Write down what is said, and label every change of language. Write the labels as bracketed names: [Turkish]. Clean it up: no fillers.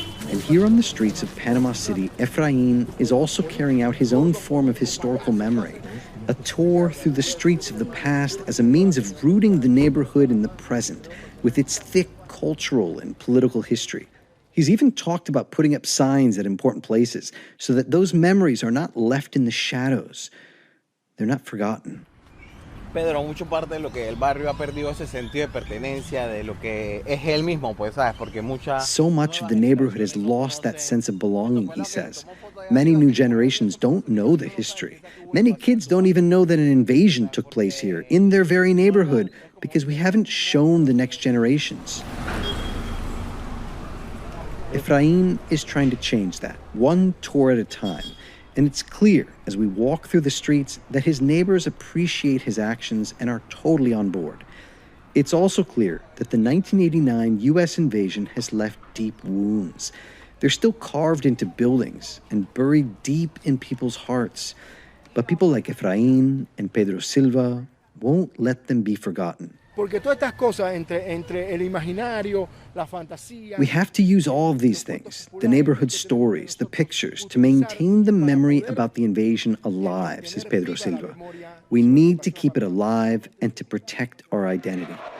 [English] And here on the streets of Panama City, Efrain is also carrying out his own form of historical memory, a tour through the streets of the past as a means of rooting the neighborhood in the present with its thick cultural and political history. He's even talked about putting up signs at important places so that those memories are not left in the shadows. They're not forgotten. [Spanish] Pedro, mucho parte de lo que el barrio ha perdido ese sentido de pertenencia, de lo que es él mismo, pues, ¿sabes? Porque [English] So much of the neighborhood has lost that sense of belonging, he says. Many new generations don't know the history. Many kids don't even know that an invasion took place here, in their very neighborhood, because we haven't shown the next generations. Efrain is trying to change that, one tour at a time. And it's clear as we walk through the streets that his neighbors appreciate his actions and are totally on board. It's also clear that the 1989 U.S. invasion has left deep wounds. They're still carved into buildings and buried deep in people's hearts. But people like Efrain and Pedro Silva won't let them be forgotten. [Spanish] Porque todas estas cosas entre el imaginario, la fantasía. [English] We have to use all of these things, the neighborhood stories, the pictures, to maintain the memory about the invasion alive, says Pedro Silva. We need to keep it alive and to protect our identity.